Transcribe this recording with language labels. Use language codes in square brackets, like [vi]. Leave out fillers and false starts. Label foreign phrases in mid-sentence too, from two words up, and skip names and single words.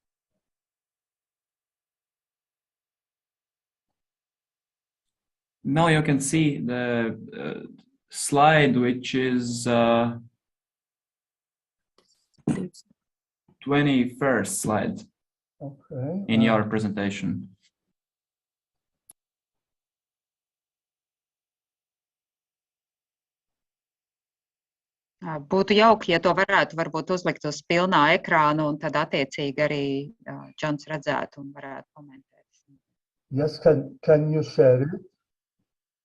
[en] Now you can see the slide, which is 21st slide in your presentation. [lv] Būtu jauki, ja to varētu varbūt uzlikt uz pilnā ekrāna un tad attiecīgi arī Džons redzētu un varētu komentēt. [en] Yes, can you share it?